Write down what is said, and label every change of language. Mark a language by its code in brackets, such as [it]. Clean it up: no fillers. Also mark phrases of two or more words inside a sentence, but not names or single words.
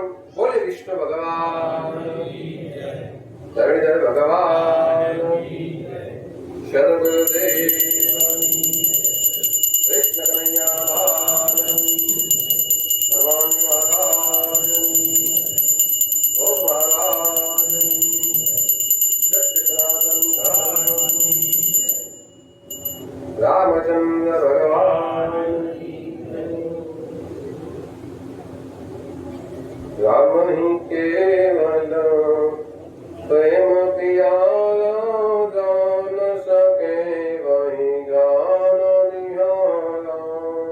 [gu] બોલે વિષ્ણુ ભગવાન, ધરણીધર ભગવાન, શરદદેવ કૃષ્ણ કનૈયા ભગવાન મહારાજ ગો મહારાજ રામચંદ્ર ભગવાન. [hi] राम ही केवल प्रेम प्यारा, जान सके वही जान निहारा.